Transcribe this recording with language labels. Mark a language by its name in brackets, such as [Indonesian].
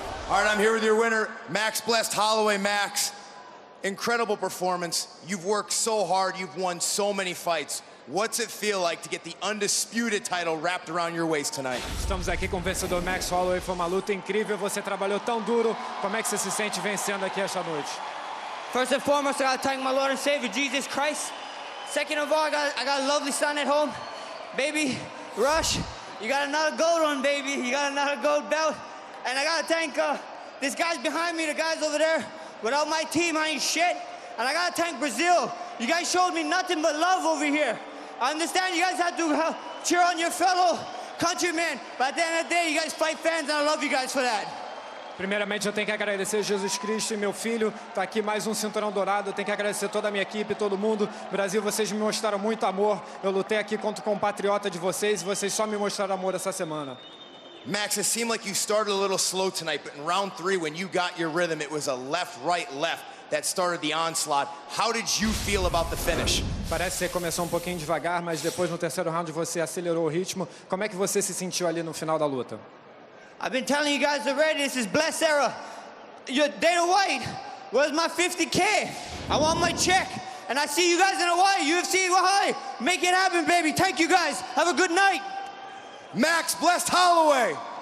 [English] All right, I'm here with your winner, Max Blessed Holloway. Max, incredible performance. You've worked so hard, you've won so many fights. What's it feel like to get the undisputed title wrapped around your waist tonight? [Portuguese] Estamos aqui com o vencedor Max Holloway. Foi uma luta incrível. Você trabalhou tão duro. Como é que você se sente vencendo aqui esta noite? [English] First and foremost, I gotta thank my Lord and Savior, Jesus Christ. Second of all, I got a lovely son at home. Baby, Rush, you got another gold one, baby. You got another gold belt. And I gotta thank these guys behind me, the guys over there. Without my team, I ain't shit. And I gotta thank Brazil. You guys showed me nothing but love over here. I understand you guys have to cheer on your fellow countrymen, but at the end of the day, you guys fight fans, and I love you guys for that. [Portuguese] Primeiramente, eu tenho que agradecer Jesus Cristo e meu filho. Tá aqui mais um cinturão dourado. Eu tenho que agradecer toda a minha equipe, todo mundo. Brasil, vocês me mostraram muito amor. Eu lutei aqui contra o compatriota de vocês e vocês só me mostraram amor essa semana. [English] Max, it seemed like you started a little slow tonight, but in round 3, when you got your rhythm, it was a left, right, left that started the onslaught. How did you feel about the finish? [Portuguese] Parece que você começou um pouquinho devagar, mas depois no terceiro round você acelerou o ritmo. Como é que você se sentiu ali no final da luta? [English] I've been telling you guys already, this is Bless era. Your Dana White, where's my 50K? I want my check. And I see you guys in Hawaii, UFC Hawaii. Make it happen, baby. Thank you guys. Have a good night. Max Blessed Holloway.